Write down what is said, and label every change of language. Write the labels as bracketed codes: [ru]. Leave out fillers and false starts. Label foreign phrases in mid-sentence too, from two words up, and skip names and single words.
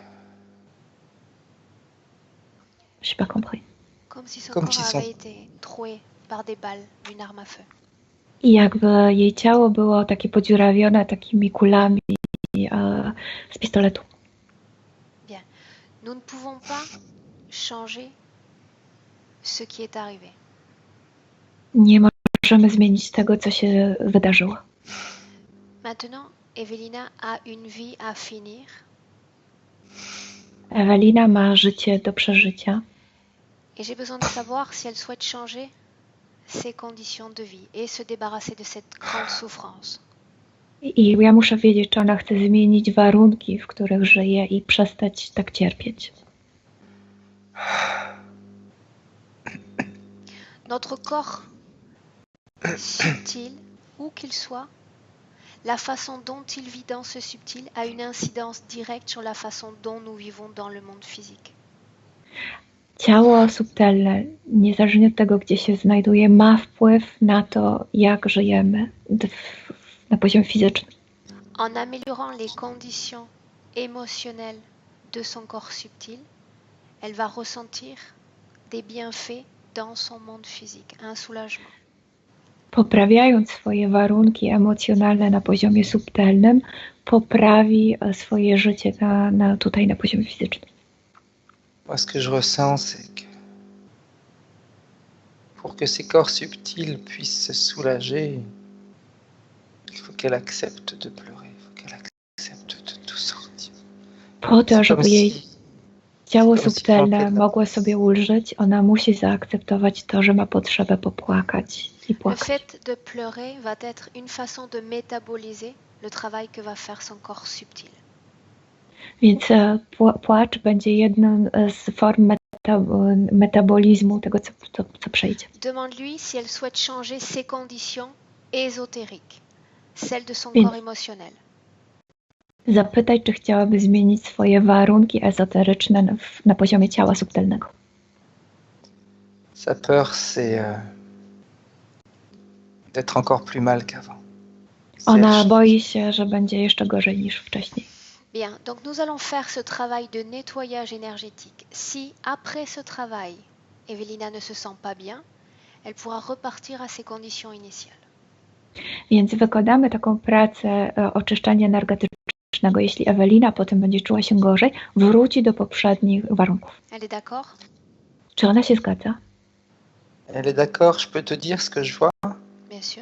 [fr] J'ai pas compris. Comme si son corps avait été troué par des balles d'une arme à feu. [pl] I jakby jej ciało było takie podziurawione takimi kulami z pistoletu. [fr] Bien. Nous ne pouvons pas changer ce qui est arrivé. [pl] Nie możemy zmienić tego, co się wydarzyło. [fr] Maintenant, Evelina a une vie à finir. [pl] Ewelina ma życie do przeżycia. [fr] Et j'ai besoin de savoir si elle souhaite changer ses conditions de vie et se débarrasser de cette grande souffrance. [pl] I ja muszę wiedzieć, czy ona chce zmienić warunki, w których żyje i przestać tak cierpieć. [fr] Notre corps subtil où qu'il soit, la façon dont il vit dans ce subtil a une incidence directe sur la façon dont nous vivons dans le monde physique. [pl] Ciało subtelne, niezależnie od tego, gdzie się znajduje, ma wpływ na to, jak żyjemy na poziomie fizycznym. [fr] En améliorant les conditions émotionnelles de son corps subtil, elle va ressentir des bienfaits dans son monde physique, un soulagement. [pl] Poprawiając swoje warunki emocjonalne na poziomie subtelnym, poprawi swoje życie tutaj na poziomie fizycznym. [fr] Moi, ce que je ressens, c'est que pour que ces corps subtils puissent se soulager, il faut qu'elle accepte de pleurer, il faut qu'elle accepte de tout sortir. [pl] Po to, żeby jej ciało [fr] comme si [pl] subtelne [fr] rentrer dans- [pl] mogło sobie ulżyć, ona musi zaakceptować to, że ma potrzebę popłakać i [fr] Le [pl] płakać. [fr] fait de pleurer va être une façon de métaboliser le travail que va faire son corps subtil. [pl] Więc płacz będzie jedną z form metabolizmu tego, co przejdzie. [fr] Demande-lui si elle souhaite changer ses conditions ésotériques, celles de son Bien. corps émotionnel. [pl] Zapytaj, czy chciałaby zmienić swoje warunki ezoteryczne na poziomie ciała subtelnego. [fr] Sa peur, c'est d'être encore plus mal qu'avant. [pl] Ona [fr] C'est- [pl] boi się, że będzie jeszcze gorzej niż wcześniej. [fr] Bien, donc nous allons faire ce travail de nettoyage énergétique. Si après ce travail, Evelina ne se sent pas bien, elle pourra repartir à ses conditions initiales. [pl] Więc wykonamy taką pracę oczyszczania energetycznego. Jeśli Ewelina potem będzie czuła się gorzej, wróci do poprzednich warunków. [fr] Elle est d'accord? [pl] Czy ona się zgadza? [fr] Elle est d'accord, je peux te dire ce que je vois Bien sûr.